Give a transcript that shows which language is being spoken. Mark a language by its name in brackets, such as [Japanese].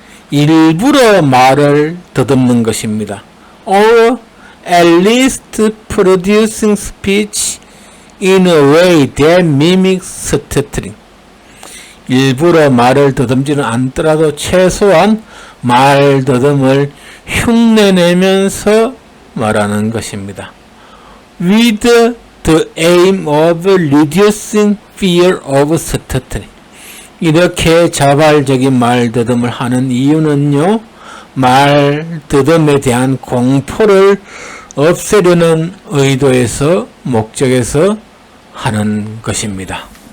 [Korean] 일부러 말을 더듬는 것입니다. [English] or at least producing speech in a way that mimics stuttering. [Korean] 일부러 말을 더듬지는 않더라도 최소한 말더듬을 흉내내면서 말하는 것입니다. [English] With the aim of reducing fear of stuttering. [Korean] 이렇게 자발적인 말더듬을 하는 이유는요, 말더듬에 대한 공포를 없애려는 의도에서, 목적에서 하는 것입니다.